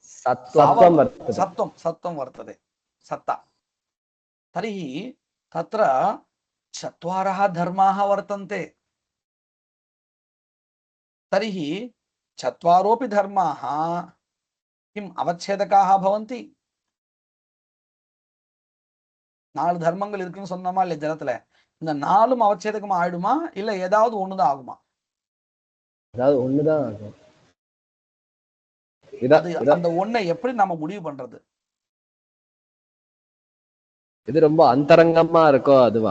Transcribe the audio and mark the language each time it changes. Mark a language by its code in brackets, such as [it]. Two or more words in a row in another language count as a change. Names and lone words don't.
[sa] सत्त्वं वर्तते, सत्ता. तर्हि तत्र चत्वारः धर्माः वर्तन्ते. तर्हि चत्वारोऽपि धर्माः किम् அவச்சேதகாः भवन्ति? [ta] 4 தர்மங்கள் இருக்குன்னு சொன்னோமா இல்ல ஜலத்துல? இந்த 4ம் அவச்சேதகமா ஆயிடுமா இல்ல ஏதாவது ஒண்ணுதான் ஆகுமா? அதாவது ஒண்ணுதான் ஆகும். அந்த ஒண்ணை எப்படி நம்ம முடிவு பண்றது? இது ரொம்ப அந்தரங்கமா இருக்கோ அதுவா?